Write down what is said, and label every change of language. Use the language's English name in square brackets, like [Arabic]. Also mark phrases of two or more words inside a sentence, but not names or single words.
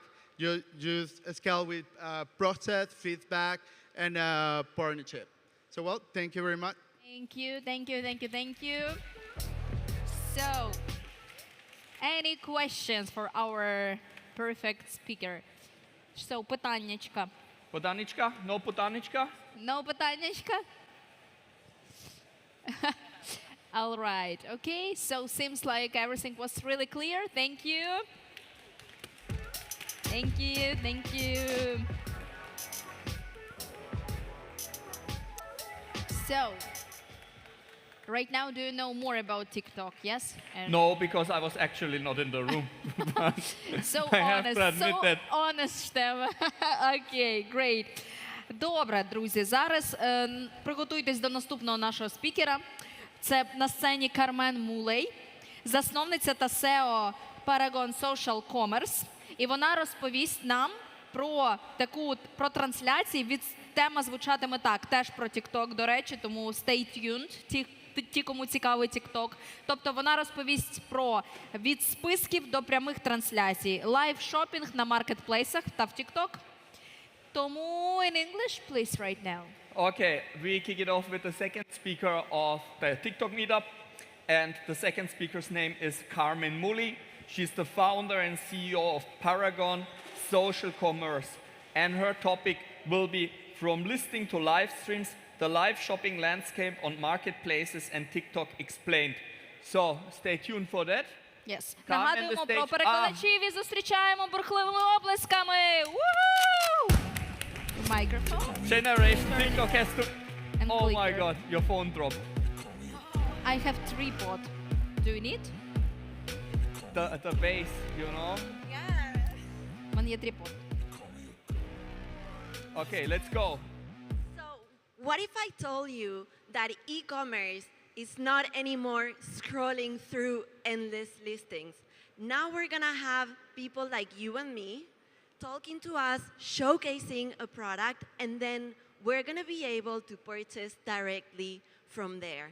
[English] You just scale with process, feedback, and partnership. So well, thank you very much. Thank you, thank you, thank you, thank you. So, any questions for our perfect speaker? So, питаннячка. Питаннячка? No питаннячка? No питаннячка? All right, okay, so seems like everything was really clear. Thank you. Thank you, thank you. So, right now, do you know more about TikTok, yes? And No, because I was actually not in the room. so I have honest, to admit so that. [Ukrainian] honest тема. Окей, great. Добре, друзі, зараз приготуйтесь до наступного нашого спікера. Це на сцені Carmen Muley, засновниця та SEO Paragon Social Commerce. І вона розповість нам про трансляції. Тема звучатиме так, теж про TikTok, до речі, тому [English] stay tuned, [Ukrainian] ті, кому цікавий TikTok. Тобто вона розповість про від списків до прямих трансляцій, лайв-шопінг на маркетплейсах та в TikTok. [English] Тому in English, please, right now. Okay, we kick it off with the second speaker of the TikTok meetup. And the second speaker's name is Carmen Muley. She's the founder and CEO of Paragon Social Commerce. And her topic will be from listing to live streams, the live shopping landscape on marketplaces and TikTok explained. So stay tuned for that. Yes. Carmen, [Ukrainian] Нагадуємо [English] the [Ukrainian] про [English] stage- [Ukrainian] перекладачів і зустрічаємо бурхливими оплесками. [English] Woo! Microphone. Generation TikTok has to... And Oh my clicker. God, your phone dropped. I have tripod. Do you need? The base, you know? [Ukrainian] У мене є трипод. [English] Okay, let's go. So, what if I told you that e-commerce is not anymore scrolling through endless listings? Now we're gonna have people like you and me talking to us, showcasing a product, and then we're gonna be able to purchase directly from there.